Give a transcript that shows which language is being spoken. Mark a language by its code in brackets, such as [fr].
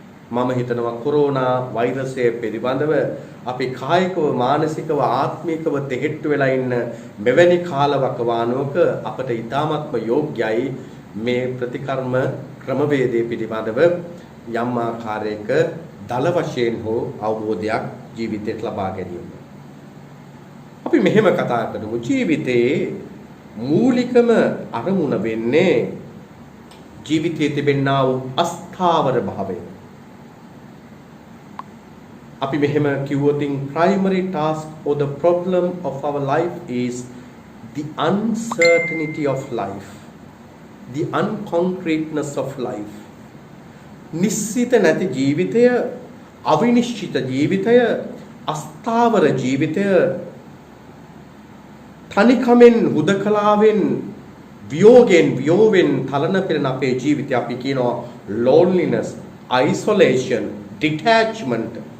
[si] මම හිතනවා කොරෝනා වෛරසය පිළිබඳව අපි කායිකව මානසිකව ආත්මිකව දෙහෙට්ටු වෙලා ඉන්න මෙවැනි කාලවකවානුවක අපට ඊටාත්ම යෝග්‍යයි මේ ප්‍රතිකර්ම ක්‍රමවේදයේ පිළිබඳව යම් ආකාරයක දල වශයෙන් හෝ අවබෝධයක් ජීවිතයට ලබා ගැනීම. අපි මෙහෙම කතා කරමු ජීවිතයේ මූලිකම අරමුණ වෙන්නේ ජීවිතයේ තිබෙනා වූ අස්ථාවර භාවය. අපි මෙහෙම කිව්වොතින් [en] primary task or the problem of our life is the uncertainty of life, the unconcreteness of life. [si] නිශ්චිත නැති ජීවිතය, අවිනිශ්චිත ජීවිතය, අස්ථාවර ජීවිතය, තනිකමෙන් හුදකලාවෙන් වියෝවෙන් තලන පෙරන අපේ ජීවිතය අපි කියනවා [en] loneliness, isolation, detachment.